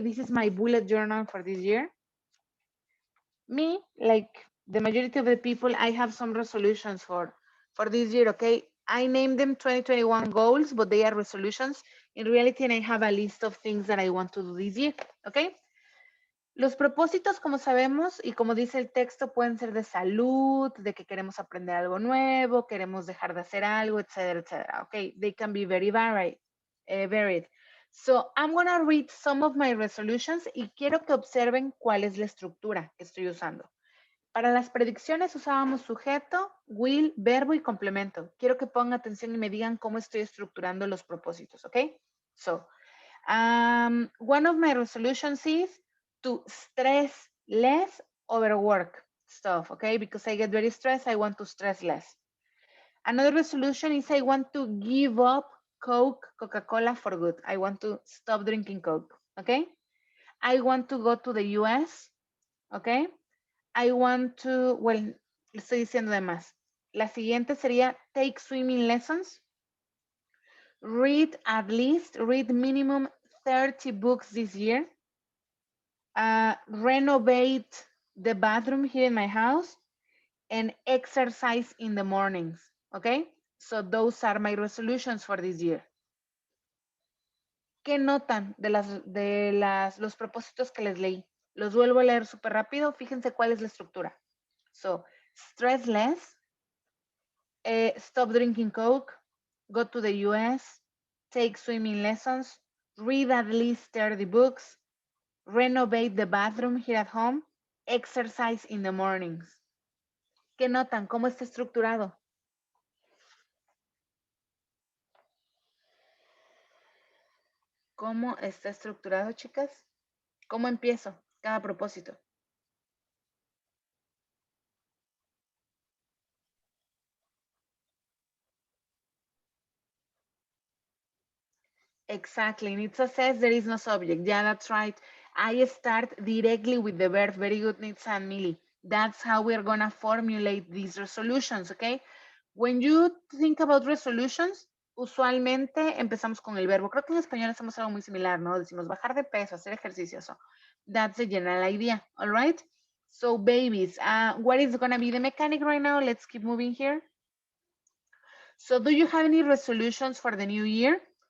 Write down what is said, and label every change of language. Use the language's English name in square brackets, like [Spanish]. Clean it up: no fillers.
[English] This is my bullet journal for this year. Me, like the majority of the people, I have some resolutions for this year, okay? I named them 2021 goals, but they are resolutions. In reality, I have a list of things that I want to do this year, okay? [Spanish] Los propósitos, como sabemos, y como dice el texto, pueden ser de salud, de que queremos aprender algo nuevo, queremos dejar de hacer algo, etcétera, etcétera, okay? [English] They can be very varied. So, I'm gonna read some of my resolutions [Spanish] y quiero que observen cuál es la estructura que estoy usando. Para las predicciones usábamos sujeto, will, verbo y complemento. Quiero que pongan atención y me digan cómo estoy estructurando los propósitos, ¿ok? [English] So, one of my resolutions is to stress less over work stuff, okay? Because I get very stressed, I want to stress less. Another resolution is I want to give up Coke, Coca-Cola for good. I want to stop drinking Coke, okay? I want to go to the US, okay? I want to, well, [Spanish] le estoy diciendo de más. La siguiente sería [English] take swimming lessons. Read minimum 30 books this year. Renovate the bathroom here in my house and exercise in the mornings, okay? So those are my resolutions for this year. [Spanish] ¿Qué notan de los propósitos que les leí? Los vuelvo a leer súper rápido. Fíjense cuál es la estructura. [English] So, stress less, stop drinking Coke, go to the US, take swimming lessons, read at least 30 books, renovate the bathroom here at home, exercise in the mornings. [Spanish] ¿Qué notan? ¿Cómo está estructurado? ¿Cómo está estructurado, chicas? ¿Cómo empiezo cada propósito? [English] Exactly. Nitsa says there is no subject. Yeah, that's right. I start directly with the verb. Very good, Nitsa and Millie. That's how we're going to formulate these resolutions, okay? When you think about resolutions, [Spanish] usualmente empezamos con el verbo. Creo que en español hacemos algo muy similar, ¿no? Decimos bajar de peso, hacer ejercicio. [English] So that's the general idea, all right? So babies, what is going to be the mechanic right now? Let's keep moving here. So do you have any resolutions for the new year?